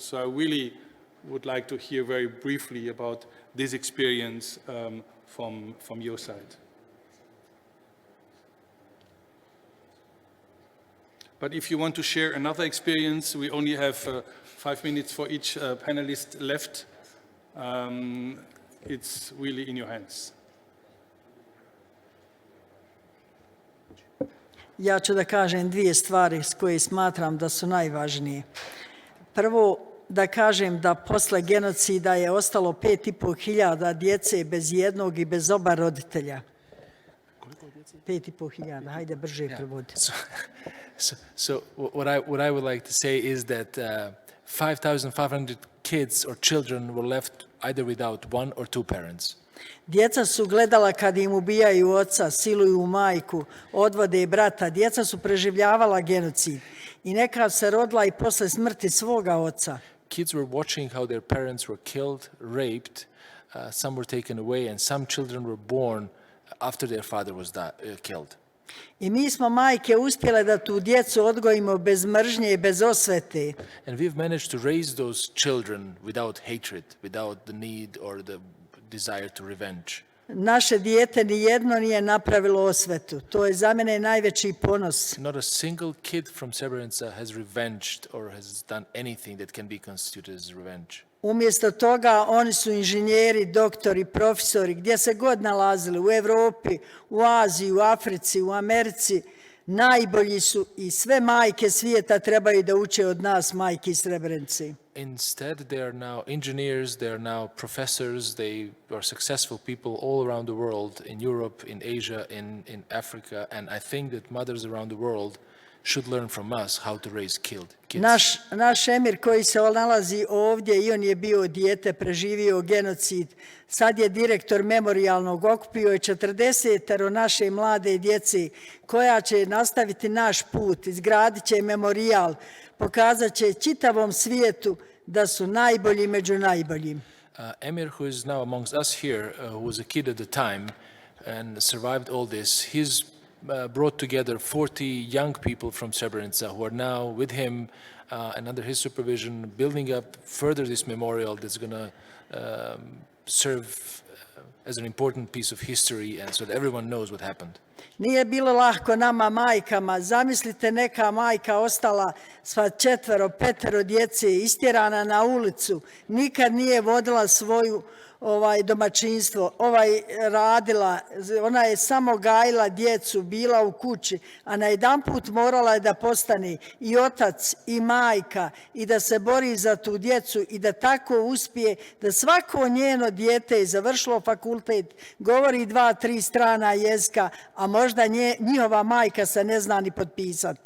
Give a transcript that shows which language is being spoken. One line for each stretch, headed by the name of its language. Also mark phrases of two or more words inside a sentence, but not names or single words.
English: So I really would like to hear very briefly about this experience from your side. But if you want to share another experience, we only have 5 minutes for each panelist left. It's really in your hands.
Bosnian: Ja ću da kažem 2 stvari koje smatram da su najvažnije. Prvo, da kažem da posle genocida je ostalo 5.500 djece bez jednog i bez oba roditelja. 5.500, hajde brže prevodi.
English: So what I would like to say is that 5,500 kids or children were left either without 1 or 2 parents.
Bosnian: Djeca su gledala kad im ubijaju oca, siluju majku, odvode brata. Djeca su preživljavala genocid i neka se rodila i posle smrti svoga oca.
English: Kids were watching how their parents were killed, raped, some were taken away, and some children were born after their father was killed.
Bosnian: I mi smo majke uspjele da tu djecu odgojimo bez mržnje i bez osvete.
English: And we've managed to raise those children without hatred, without the need or the desire to revenge.
Bosnian: Naše dijete ni jedno nije napravilo osvetu. To je za mene najveći ponos.
English: Not a single kid from Srebrenica has revenged or has done anything that can be constituted as revenge.
Bosnian: Umjesto toga oni su inženjeri, doktori, profesori, gdje se god nalazili, u Evropi, u Aziji, u Africi, u Americi, najbolji su i sve majke svijeta trebaju da uče od nas, majke iz Srebrenice.
English: Instead, they are now engineers, they are now professors, they are successful people all around the world, in Europe, in Asia, in Africa, and I think that mothers around the world should learn from us how to raise kids.
Bosnian: Naš emir koji se nalazi ovdje i on je bio dijete, preživio genocid. Sad je direktor memorijalnog, okupio je 40 naše mlade djece koja će nastaviti naš put, izgradit će memorijal, pokazat će čitavom svijetu da su najbolji među najboljim.
English: Emir, who is now amongst us here, who was a kid at the time and survived all this, he's brought together 40 young people from Srebrenica who are now with him and under his supervision building up further this memorial that's going to serve as an important piece of history and so that everyone knows what happened.
Bosnian: Nije bilo lahko nama majkama. Zamislite, neka majka ostala sva 4, 5 djece, istjerana na ulicu, nikad nije vodila svoju domaćinstvo, radila, ona je samo gajila djecu, bila u kući, a najedanput morala je da postane i otac i majka i da se bori za tu djecu i da tako uspije da svako njeno dijete je završilo fakultet, govori 2, 3 strana jezika, a možda njihova majka se ne zna ni potpisati.